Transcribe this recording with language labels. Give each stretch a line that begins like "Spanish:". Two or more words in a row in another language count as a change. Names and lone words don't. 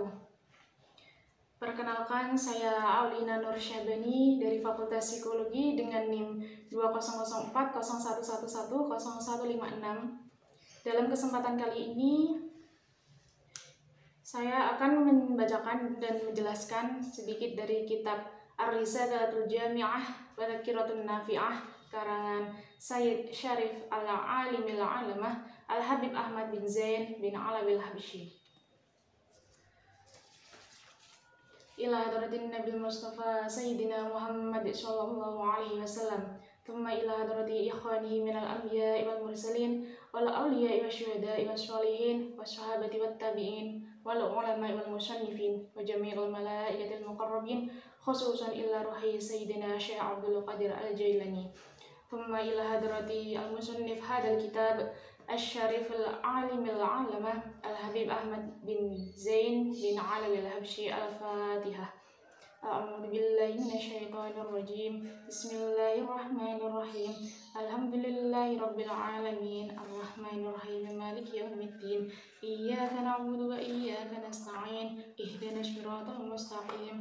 Indonesian: Perkenalkan, saya Aulina Nur Syabani dari Fakultas Psikologi dengan NIM 200401110156. Dalam kesempatan kali ini, saya akan membacakan dan menjelaskan sedikit dari kitab Ar-Risalatul Jami'ah wa Tadhkiratun Nafi'ah karangan Sayyid Syarif
Arabic: العالم العلامة
Indonesian: Al-Habib Ahmad bin Zain bin Alawi Al-Habsyi.
Arabic: إلى حضرة النبي المصطفى سيدنا محمد صلى الله عليه وسلم. ثم إلى حضرة إخوانه من الأنبياء والمرسلين والأولياء والشهداء والصالحين والصحابة والتابعين والعلماء والمصنفين وجميع الملائكة المقربين خصوصا إلى روح سيدنا الشيخ عبد القادر الجيلاني. ثم إلى حضرة المصنف هذا الكتاب الشريف العالم العلامة الحبيب أحمد بن زين بن علوي الحبشي. Al-Fatihah. أعوذ بالله من الشيطان الرجيم. بسم الله الرحمن الرحيم الحمد لله رب العالمين. الرحمن الرحيم مالك يوم الدين. إياك نعبد وإياك نستعين اهدنا الصراط المستقيم.